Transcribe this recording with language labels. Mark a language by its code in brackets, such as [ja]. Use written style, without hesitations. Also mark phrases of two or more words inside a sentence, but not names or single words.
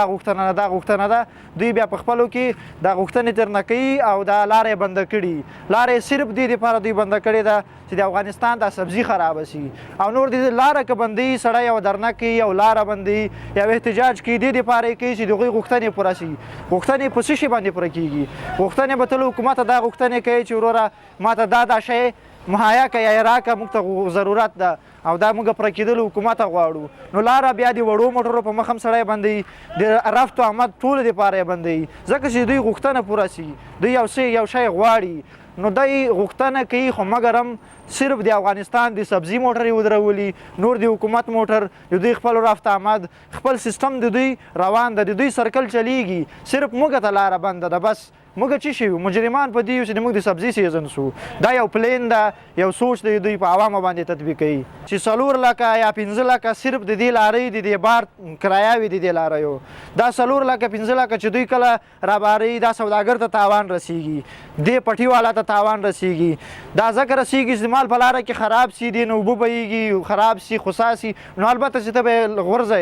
[ps] غوښتنه نه دا غوښتنه ده دوی بیا په خپلو کې دا غوښتنې ترنه کوي او دا لاره یې بنده کړي لاره صرف دې دپاره دوی بنده کړې ده چې د افغانستان دا سبزي خرابه سي او نور دې لاره که بندوي سړی یو درنه کوي یو لاره بندوي یو احتجاج کوي دې دپاره یې کوي چې د هغوی غوښتنې پوره سي غوښتنې په څه شي باندې پوره کېږي غوښتنې به تل حکومته دا غوښتنې کوي چې وروره ما ته دا شی مهیا که یا یې راکړه موږ ته ضرورت ده او دا موږ پوره کېدلو حکومته غواړو نو لاره بیا د وړو موټرو په مخ هم سړی بندوي د رفت و آمد ټولو دپاره یې بندوي ځکه چې دوی غوښتنه پوره سي دوی یو شی غواړي نو دوی غوښتنه کوي خو مګر هم صرف د افغانستان د سبزي موټر یې ودرولي نور د حکومت موټر د دوی خپل رفت آمد خپل سیستم د دوی روان ده د دوی سرکل چلیږي صرف موږ ته لاره بنده ده بس موږ څه شي مجرمان په دې یو چې موږ د سبزي سیزن سو دا یو پلین ده یو سوچ دی دوی په عوامو باندې تطبیقوي چې 4 لکه یا 15 لکه صرف د دې لارۍ د دې بار کرایه وي د دې لاریو دا 4 لکه 15 لکه چې دوی کله راباري دا سوداګر ته تاوان رسیږي دې پټي والا ته تاوان رسیږي دا ځکه رسیږي چې مال په لاره کې خراب سي دې نو اوبه بهیږي خراب سي خوسا سي نو البته چې ته به غورځئ